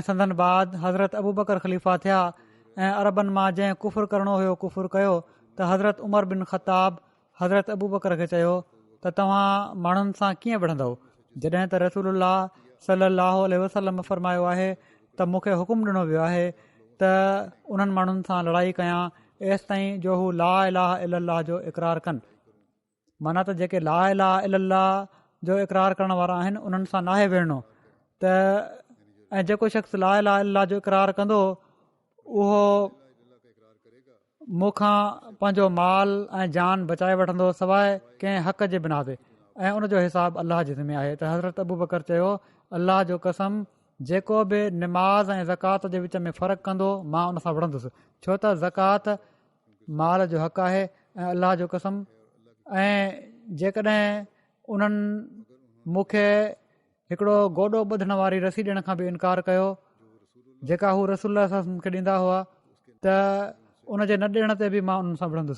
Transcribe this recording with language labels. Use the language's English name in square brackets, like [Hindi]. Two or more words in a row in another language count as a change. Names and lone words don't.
[Sindhi] संदन बाद हज़रत अबू बकर ख़लीफ़ा थिया ऐं अरबनि मां जंहिं कुफ़ुर करणो हुयो कुफ़ुर कयो त हज़रत उमर बिन ख़त्ताब हज़रत अबू बकर खे चयो त तव्हां माण्हुनि सां कीअं विढ़ंदव, जॾहिं त रसूलुल्लाह [Arabic] صلى الله عليه وسلم [Sindhi] फ़रमायो आहे त मूंखे हुकुम ॾिनो वियो आहे त उन्हनि माण्हुनि सां लड़ाई कयां एसि ताईं जो हू [Arabic] لا إله إلا الله [Sindhi] जो इक़रार कनि। माना त जेके [Arabic] لا إله إلا الله [Sindhi] जो इक़रार करण वारा आहिनि उन्हनि सां नाहे विढ़णो त ऐं जेको शख़्स [Arabic] لا إله إلا الله [Sindhi] जो इक़रार कंदो उहो मूंखां पंहिंजो माल ऐं जान बचाए वठंदो सवाइ कंहिं हक़ जे बिना ते ऐं उनजो हिसाब अलाह जे ज़िमे आहे। त हज़रत अबू बकर चयो अलाह जो कसम जेको बि निमाज़ ऐं ज़कात जे विच में फ़र्क़ु कंदो मां उन सां विढ़ंदुसि, छो त ज़कात माल जो हक़ आहे ऐं अलाह जो कसम ऐं जेकॾहिं उन्हनि मूंखे हिकिड़ो गोॾो ॿधण वारी रसी ॾियण खां बि इनकार कयो जेका हू रसूल खे ॾींदा हुआ त उनजे न ॾियण ते बि मां उन्हनि सां विढ़ंदुसि।